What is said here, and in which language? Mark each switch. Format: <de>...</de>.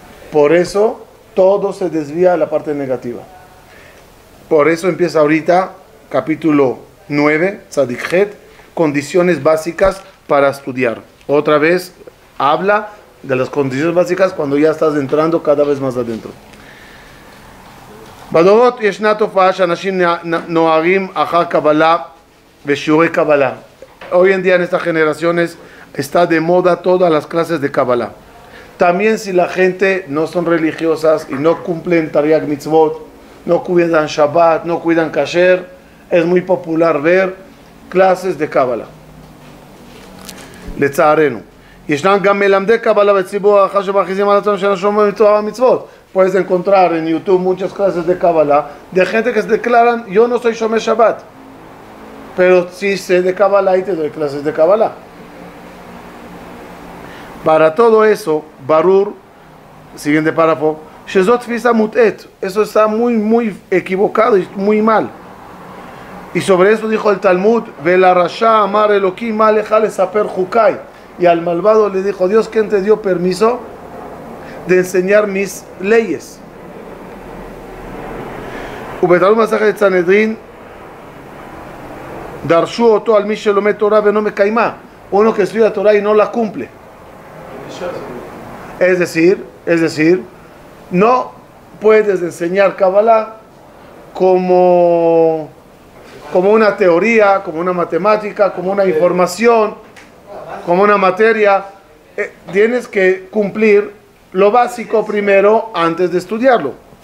<es>Por eso todo se desvía a la parte negativa. Por eso empieza ahorita capítulo 9, Tzadik Het, condiciones básicas para estudiar. Otra vez habla de las condiciones básicas cuando ya estás entrando cada vez más adentro.</es> <he>בדורות ישנה תופעה שאנשים נוהרים אחר קבלה ושיעורי קבלה.</he> <es>Hoy en día en estas generaciones está de moda todas las clases de Kabbalah. También si la gente no son religiosas y no cumplen Tariag Mitzvot, no cuidan Shabbat, no cuidan Kasher, es muy popular ver clases de Kabbalah.</es> <he>לצערנו. ישנם גם מלמדי קבלה בציבור הרחב שמכריזים על עצמם שאינם שומרים תורה ומצוות.</he> <es>Puedes encontrar en YouTube muchas clases de Kabbalah de gente que se declaran, yo no soy Shomer Shabbat, pero sí sé de Kabbalah y te doy clases de Kabbalah. Para todo eso, Barur, siguiente párrafo,</es> <he>Shezot Tfisa Mutet,</he> <es>eso está muy equivocado y muy mal. Y sobre eso dijo el Talmud,</es> <he>Vela Rasha Amar Elohim Maleja Lesaper Jukai.</he> <es>Y al malvado le dijo, Dios, ¿quién te dio permiso de enseñar mis leyes?</es> <he>ובתלמוד מסכת סנהדרין דרשו אותו על מי שלומד תורה ואינו מקיימה,</he> <es>uno que estudia Torah y no la cumple. Es decir, no puedes enseñar Kabbalah como una teoría, como una matemática, como una información, como una materia. Tienes que cumplir lo básico primero antes de estudiarlo.</es>